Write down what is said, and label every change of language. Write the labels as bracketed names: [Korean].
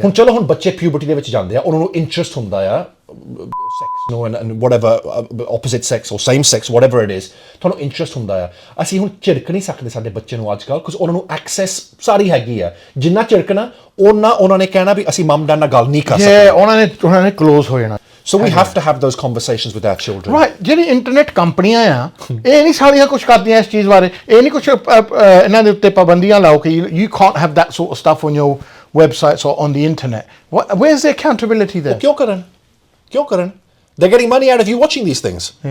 [Punjabi] ਹੁਣ ਚਲੋ, ਹੁਣ ਬੱਚੇ ਪਿਊਬਰਟੀ ਦੇ ਵਿੱਚ ਜਾਂਦੇ ਆ, ਉਹਨਾਂ ਨੂੰ ਇੰਟਰਸਟ ਹੁੰਦਾ ਆ ਸੈਕਸ ਨੂੰ, [English] and whatever, opposite sex or same sex, whatever it is, [Punjabi] ਤੁਹਾਨੂੰ ਇੰਟਰਸਟ ਹੁੰਦਾ ਆ। ਅਸੀਂ ਹੁਣ ਝਿੜਕ ਨਹੀਂ ਸਕਦੇ ਸਾਡੇ ਬੱਚੇ ਨੂੰ ਅੱਜ ਕੱਲ੍ਹ, ਕਿਉਂਕਿ ਉਹਨਾਂ ਨੂੰ ਐਕਸੈਸ ਸਾਰੀ ਹੈਗੀ ਆ। ਜਿੰਨਾ ਝਿੜਕਣਾ ਉਹਨਾਂ ਨੇ ਕਹਿਣਾ ਵੀ ਅਸੀਂ ਮਮ ਡੈਡ ਨਾਲ ਗੱਲ ਨਹੀਂ ਕਰ ਸਕਦੇ, ਉਹਨਾਂ ਨੇ ਕਲੋਜ਼ ਹੋ ਜਾਣਾ। [English] So we have to have those conversations with our children। [Punjabi] Right, ਜਿਹੜੀ ਇੰਟਰਨੈਟ ਕੰਪਨੀਆਂ ਆ, ਇਹ ਨਹੀਂ ਸਾਰੀਆਂ ਕੁਝ ਕਰਦੀਆਂ ਇਸ ਚੀਜ਼ ਬਾਰੇ। ਇਹ ਨਹੀਂ ਕੁਝ ਇਹਨਾਂ ਦੇ ਉੱਤੇ ਪਾਬੰਦੀਆਂ ਲਾਓ ਕਿ [English] you can't have that sort of stuff on your websites or on the internet। Where's the accountability there? [Punjabi] ਕਿਉਂ ਕਰਨ? [English] They're getting money out of you watching these things.